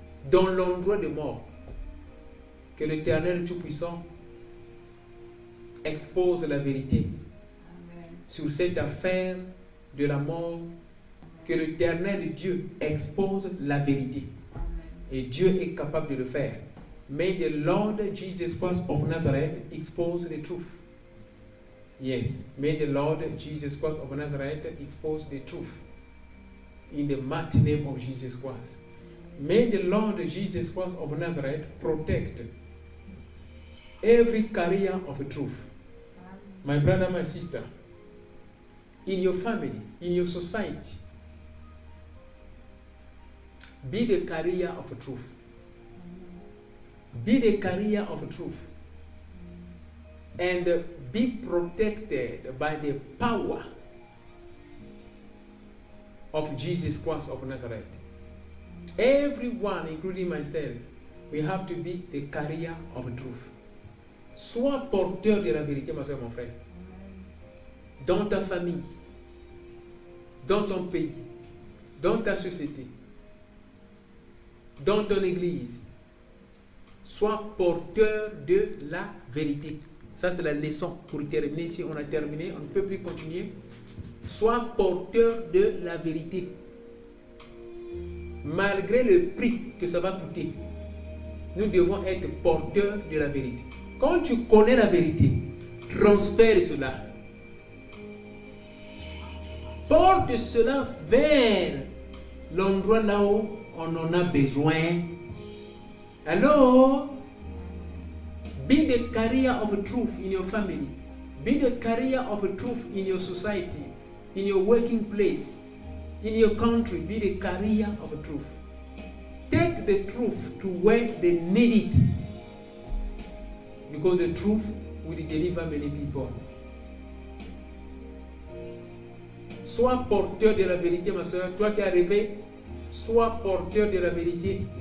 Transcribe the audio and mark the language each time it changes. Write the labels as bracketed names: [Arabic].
[French] Dans l'endroit de mort, que l'Éternel Tout-Puissant expose la vérité. Amen. Sur cette affaire de la mort, que l'Éternel Dieu expose la vérité. Amen. Et Dieu est capable de le faire. [English] May the Lord Jesus Christ of Nazareth expose the truth. Yes, may the Lord Jesus Christ of Nazareth expose the truth. In the mighty name of Jesus Christ. May the Lord Jesus Christ of Nazareth protect every carrier of truth. My brother, my sister, in your family, in your society, be the carrier of truth. Be the carrier of truth. And be protected by the power of Jesus Christ of Nazareth. Everyone, including myself, we have to be the carrier of truth. [French] Sois porteur de la vérité, ma soeur, mon frère. Dans ta famille, dans ton pays, dans ta société, dans ton église. Sois porteur de la vérité. Ça, c'est la leçon. Pour terminer, si on a terminé, on ne peut plus continuer. Sois porteur de la vérité. Malgré le prix que ça va coûter, nous devons être porteurs de la vérité. Quand tu connais la vérité, transfère cela. Porte cela vers l'endroit là où on en a besoin. [English] Hello? Be the carrier of truth in your family. Be the carrier of truth in your society, in your working place, in your country. Be the carrier of truth. Take the truth to where they need it. Because the truth will deliver many people. [French] Sois porteur de la vérité, ma soeur. Toi qui es arrivé, sois porteur de la vérité.